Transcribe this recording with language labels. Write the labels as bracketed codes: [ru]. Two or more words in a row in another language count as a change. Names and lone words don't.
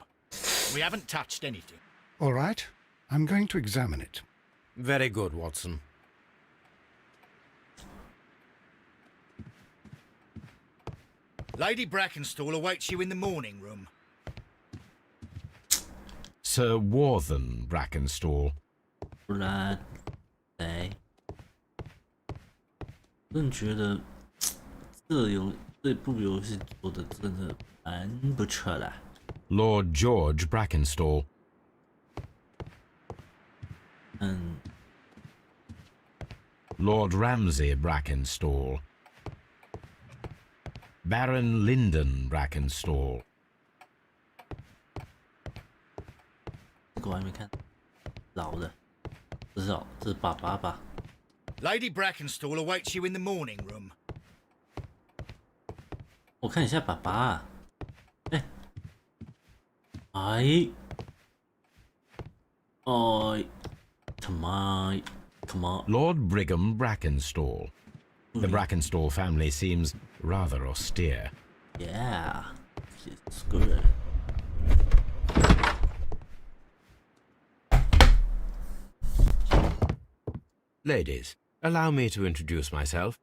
[en] We haven't touched anything. All right, I'm going to examine it. Very good, Watson. Lady Brackenstall awaits you in the morning room. Sir Warthen Brackenstall. [zh] 不然，哎，真觉得这部游戏做的真的蛮不错的。 [en] Lord George Brackenstall. Lord Ramsay Brackenstall. Baron Lyndon Brackenstall. [zh] 这个我还没看，老的，这是爸爸吧？ [en] Lady Brackenstall awaits you in the morning room. [zh] 我看一下爸爸啊，哎 ， [en] come on. Lord Brigham Brackenstall. The Brackenstall family seems rather austere. Yeah, it's good. Ladies, allow me to introduce myself.